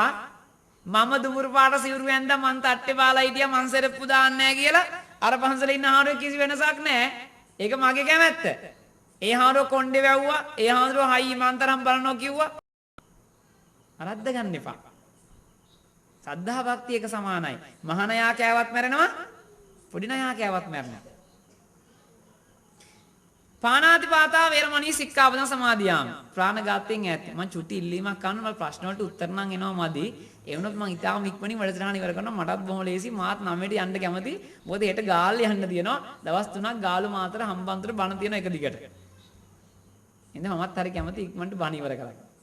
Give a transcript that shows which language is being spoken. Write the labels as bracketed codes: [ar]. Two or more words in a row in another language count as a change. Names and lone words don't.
[si] මම දුමුරු පාට සිවුරු ඇඳලා මං තට්ටේ බාලා හිටියා මං සෙරප්පු දාන්නේ නැහැ කියලා අර පන්සලේ ඉන්න හානරුවෙක් කිසි වෙනසක් නැහැ. ඒක මගේ කැමැත්ත. ඒ හානරුව කොණ්ඩේ වැව්වා. ඒ හානරුව හයි මන්තරම් බලනවා කිව්වා. අරද්ද ගන්න එපා. සද්ධා භක්තිය එක සමානයි. මහානයා කෑවත් මැරෙනවා. පොඩි නයා කෑවත් මැරෙනවා. [pi] පාණාතිපාතා වේරමණී සික්ඛාපදං සමාදියාමි. [si] ප්‍රාණඝාතයෙන් ඈත්. මම චුටි ඉල්ලීමක් කරනවා. මම ප්‍රශ්න වලට උත්තර නම් එනවා මදි. ඒ වුණොත් මම ඉතාලම ඉක්මනින් වැඩසටහන ඉවර කරනවා. මටත් බොහොම ලේසි. මාත් 9ට යන්න කැමති. මොකද හෙට ගාල්ල යන්න තියෙනවා. දවස් 3ක් ගාලු මාතර හම්බන්තොට බණ තියෙන එක දිගට. එහෙනම් මමත් හරි කැමති ඉක්මනට බණ ඉවර කරගන්න.